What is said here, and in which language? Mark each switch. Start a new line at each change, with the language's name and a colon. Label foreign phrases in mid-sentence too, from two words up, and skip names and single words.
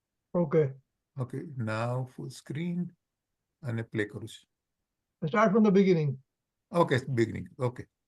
English: Okay. Okay, now full screen and play
Gujarati: કરું છું.
English: Start from the beginning. Okay, beginning. Okay.